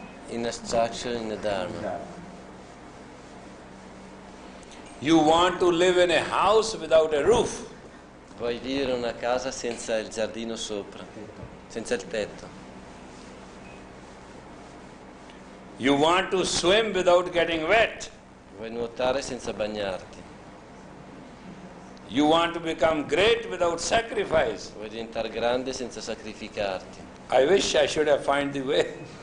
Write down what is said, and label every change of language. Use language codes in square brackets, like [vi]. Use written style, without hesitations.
[en] In a structure, in the Dharma. You want to live in a house without a roof. [it] Vuoi vivere in una casa senza il giardino sopra, senza il tetto. [en] You want to swim without getting wet. [it] Vuoi nuotare senza bagnarti. [en] You want to become great without sacrifice. [it] Vuoi diventare grande senza sacrificarti. [en] I wish I should have found the way.